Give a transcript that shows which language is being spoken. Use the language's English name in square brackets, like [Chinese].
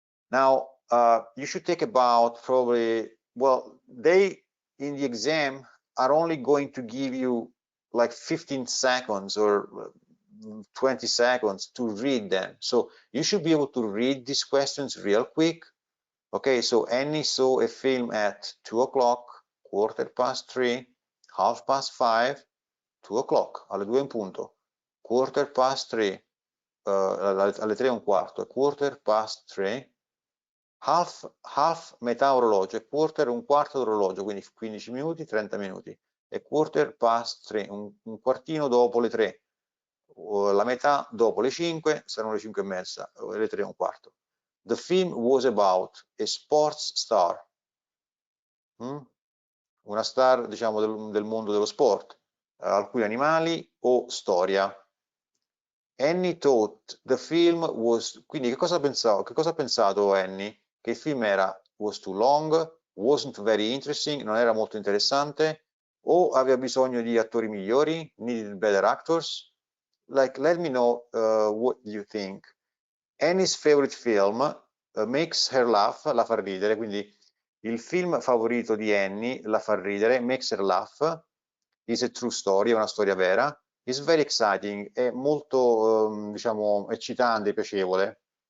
[English] Now you should take about probably, well, they in the exam are only going to give you like 15 seconds or 20 seconds to read them. So you should be able to read these questions real quick. Okay, so Annie saw a film at 2 o'clock, [Italian] 3:15, 5:30, 2 o'clock, alle 2 in punto, 3:15, alle 3:15, 3:15, half metà orologio, e quarter un quarto d'orologio, quindi 15 minuti, 30 minuti, e 3:15, un quartino dopo le 3, la metà dopo le 5, saranno le 5:30, le 3:15. [English] The film was about a sports star, [Italian] una star, diciamo, del mondo dello sport, alcuni animali o storia. [English] Annie thought the film was, [Italian] quindi che cosa ha pensato Annie? Che il film [English] was too long, wasn't very interesting, [Italian] non era molto interessante, o aveva bisogno di attori migliori, [English] needed better actors. Like, let me know what you think. Annie's favorite film makes her laugh, [Italian] la fa ridere, quindi il film favorito di Annie la fa ridere, [English] makes her laugh, is a true story, [Italian] è una storia vera, [English] is very exciting, [Italian] è molto diciamo eccitante, piacevole.